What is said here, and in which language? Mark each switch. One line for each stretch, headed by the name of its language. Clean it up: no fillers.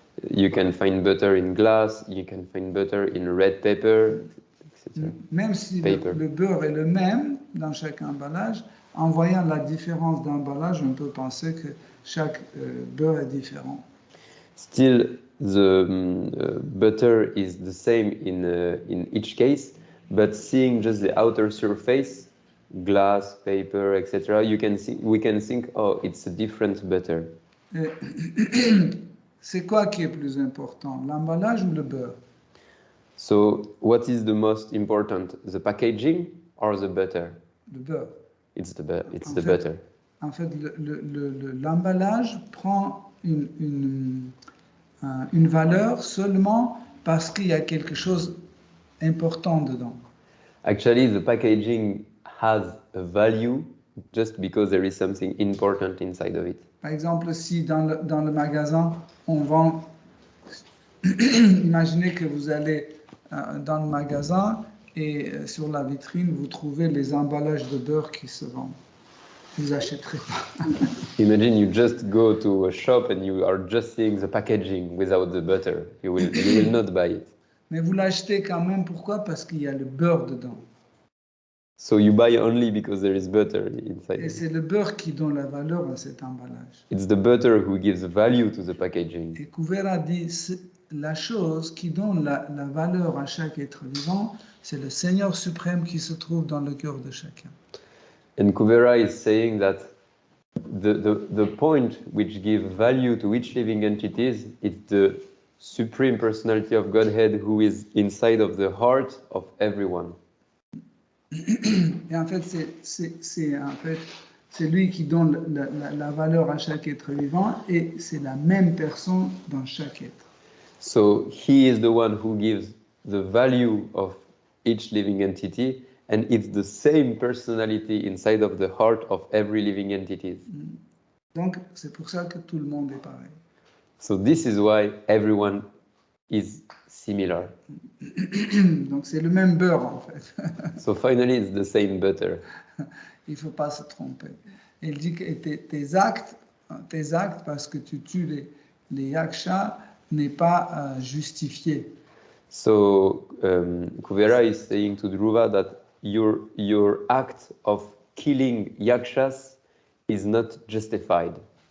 English: You can find butter in glass, you can find butter in red paper, etc.
French: Même si
English: Paper.
French: le beurre est le même dans chaque emballage, en voyant la différence d'emballage, on peut penser que chaque beurre est différent.
English: Still, the butter is the same in each case, but seeing just the outer surface, glass, paper, etc., we can think, oh, it's a different butter.
French: Et c'est quoi qui est plus important, l'emballage ou le beurre?
English: So, what is the most important, the packaging or the butter?
French: Le beurre.
English: It's the
French: En fait,
English: butter.
French: En fait, l'emballage prend une valeur seulement parce qu'il y a quelque chose d'important dedans.
English: Actually, the packaging has a value just because there is something important inside of it.
French: Par exemple, si dans le magasin, on vend... Imaginez que vous allez dans le magasin et sur la vitrine, vous trouvez les emballages de beurre qui se vendent. Vous n'achèterez pas.
English: Imagine you just go to a shop and you are just seeing the packaging without the butter. You will not buy it.
French: Mais vous l'achetez quand même, pourquoi? Parce qu'il y a le beurre dedans.
English: So you buy only because there is butter inside.
French: Et c'est le beurre qui donne la valeur à cet emballage.
English: It's the butter who gives value to the packaging.
French: Et Kuvera dit, la chose qui donne la valeur à chaque être vivant, c'est le Seigneur suprême qui se trouve dans le cœur de chacun.
English: And Kuvera is saying that the point which gives value to each living entities is the Supreme Personality of Godhead who is inside of the heart of everyone.
French: Et en fait, c'est lui qui donne la valeur à chaque être vivant et c'est la même personne dans chaque être.
English: So he is the one who gives the value of each living entity, and it's the same personality inside of the heart of every living entity.
French: Donc, c'est pour ça que tout le monde est pareil.
English: So this is why everyone is similar.
French: Donc, c'est le même beurre, en fait.
English: So finally, it's the same butter.
French: Il ne faut pas se tromper. Il dit que tes actes, parce que tu tues les yakshas, n'est pas justifié.
English: So Kuvera is saying to Dhruva that your act of killing yakshas is not justified.